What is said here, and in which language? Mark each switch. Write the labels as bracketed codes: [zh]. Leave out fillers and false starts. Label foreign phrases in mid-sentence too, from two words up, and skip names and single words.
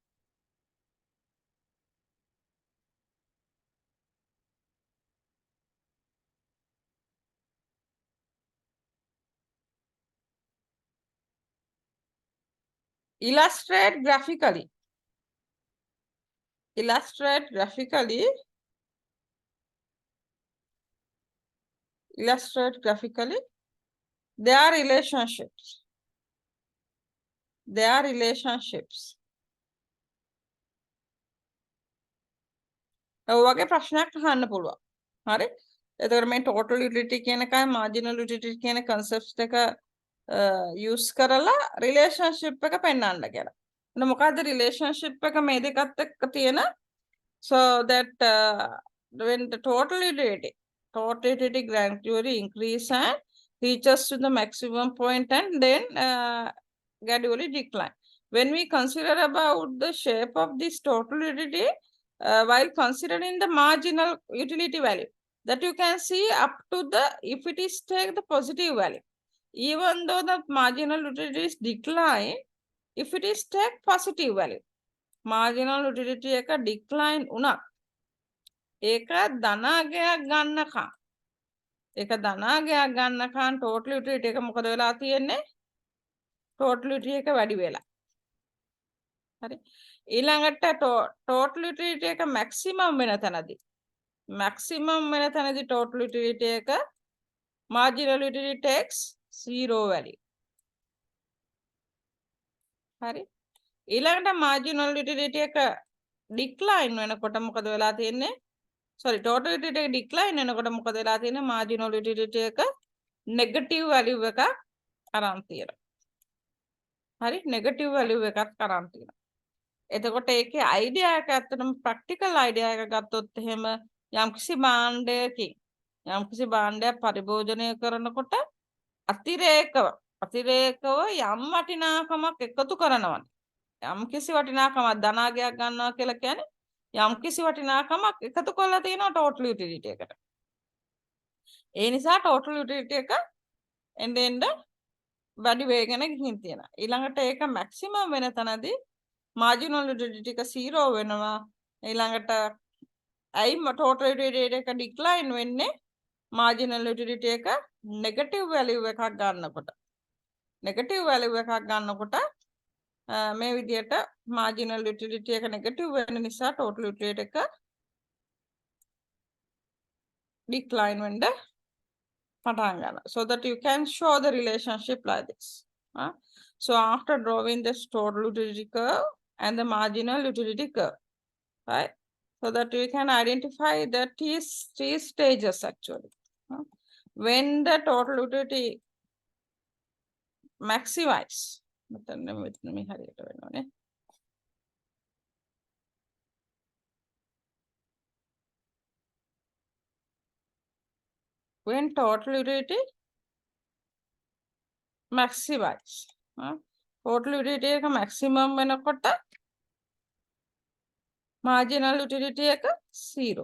[en] illustrate graphically their relationships. [si] ඔයගේ ප්‍රශ්නයක් අහන්න පුළුවන්. හරි? එතකොට මේ [en] total utility [si] කියන එකයි [en] marginal utility [si] කියන concepts එක use කරලා relationship එක පෙන්වන්න කියලා. එතන මොකද්ද relationship එක මේ දෙකත් එක්ක තියෙන? [en] So that when the total utility gradually increase and reaches to the maximum point and then gradually decline. When we consider about the shape of this total utility, while considering the marginal utility value, that you can see up to the, if it is take the positive value, even though the marginal utility is decline, if it is take positive value, marginal utility [si] එක decline වුණා, ඒක ධනාගයක් ගන්නකම් [en] total utility [si] එක මොකද වෙලා තියෙන්නේ? [en] total utility [si] එක වැඩි වෙලා. හරි. [en] ඊළඟට total utility එක maximum [si] වෙන තැනදී [en] total utility එක marginal utility takes 0 value. [si] හරි. ඊළඟට [en] marginal utility [si] එක decline වෙනකොට මොකද වෙලා තියෙන්නේ? Sorry, [en] total utility [si] එක decline වෙනකොට මොකද වෙලා තියෙන්නේ? [en] marginal utility [si] එක [en] negative value [si] එකක් අරන් තියෙනවා. හරි, [en] negative value [si] එකක් අරන් තියෙනවා. එතකොට ඒකේ idea එක ඇත්තටම [en] practical idea [si] එක ගත්තොත් එහෙම යම්කිසි භාණ්ඩයක් පරිභෝජනය කරනකොට අතිරේකව යම් වටිනාකමක් එකතු කරනවා. යම්කිසි වටිනාකමක් ධනාගයක් ගන්නවා කියලා කියන්නේ යම්කිසි වටිනාකමක් එකතු කරලා තියෙනවා [en] total utility [si] එකට. ඒ නිසා [en] total utility [si] එක එන්න වැඩි වේගන ගිහින් තියෙනවා. ඊළඟට ඒක maximum වෙන තැනදී [en] marginal utility [si] එක 0 වෙනවා. ඊළඟට ඇයි [en] total utility [si] එක decline වෙන්නේ? [en] marginal utility [si] එක [en] negative value [si] එකක් ගන්නකොට. මේ විදිහට [en] marginal utility [si] එක negative වෙන නිසා [en] total utility [si] එක decline වෙන්න පටන් ගන්නවා. [en] So that you can show the relationship like this. So after drawing this total utility curve and the marginal utility curve, right? So that we can identify the T stages actually. When the total utility maximize, when total utility maximize, total utility එක maximum වෙනකොට marginal utility එක 0.